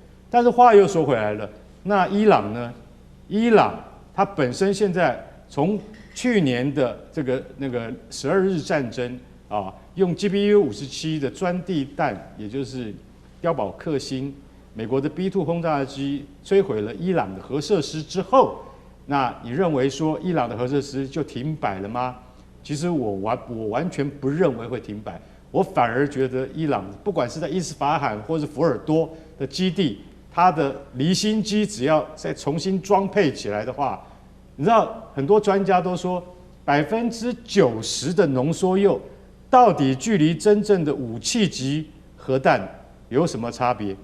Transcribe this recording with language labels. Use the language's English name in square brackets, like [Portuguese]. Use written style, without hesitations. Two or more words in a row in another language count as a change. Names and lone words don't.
[Chinese] 但是話又說回來了，那伊朗呢？伊朗它本身現在從去年的這個12日戰爭啊，用 GBU-57的鑽地彈，也就是碉堡克星，美國的 B-2 轟炸機摧毀了伊朗的核設施之後，那你認為說伊朗的核設施就停擺了嗎？其實我完全不認為會停擺。我反而覺得伊朗不管是在伊斯法罕或是福爾多的基地，它的離心機只要再重新裝配起來的話，你知道很多專家都說， 90%的濃縮鈾到底距離真正的武器級核彈有什麼差別？